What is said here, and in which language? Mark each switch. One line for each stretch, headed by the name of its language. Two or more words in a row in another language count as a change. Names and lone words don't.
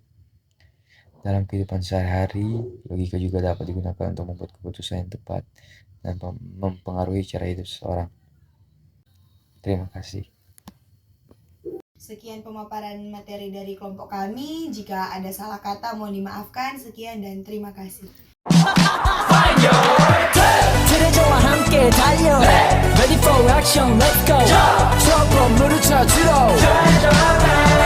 Indonesian: Dalam kehidupan sehari-hari, logika juga dapat digunakan untuk membuat keputusan yang tepat dan mempengaruhi cara hidup seseorang. Terima kasih. Sekian pemaparan materi dari kelompok kami. Jika ada salah kata mohon dimaafkan. Sekian dan terima kasih.
Korean: 트레저와 함께 달려
English: Ready for action, let's go
Korean: 트러블 물을 쳐주러